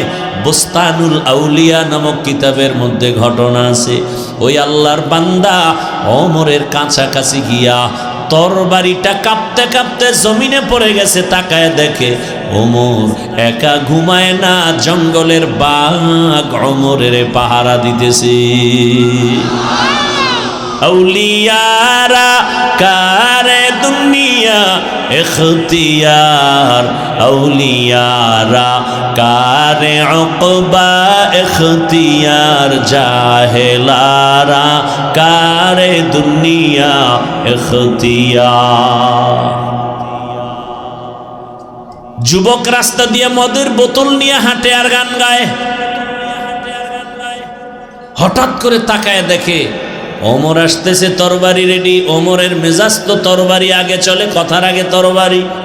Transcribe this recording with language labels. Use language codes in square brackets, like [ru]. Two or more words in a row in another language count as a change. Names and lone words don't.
[bn] বুস্তানুল আউলিয়া নামক কিতাবের মধ্যে ঘটনা আছে, ওই আল্লাহর বান্দা ওমরের কাছাকাছি গিয়া তরবারিটা কাঁপতে কাঁপতে জমিনে পড়ে গেছে। তাকায় দেখে ওমর একা ঘুমায় না, জঙ্গলের বাঘ ওমরের পাহারা দিতেছে। আউলিয়ারা করে দুনিয়া ইখতিয়ার, আউলিয়ারা করে উকবা ইখতিয়ার, জাহিলারা করে দুনিয়া ইখতিয়ার। যুবক রাস্তা দিয়ে মদের বোতল নিয়ে হাঁটে আর গান গায়। হঠাৎ করে তাকায় দেখে ওমর আসতেছে, তরবারি রেডি। ওমরের মেজাজ তো তরবারি আগে চলে, কথার আগে তরবারি।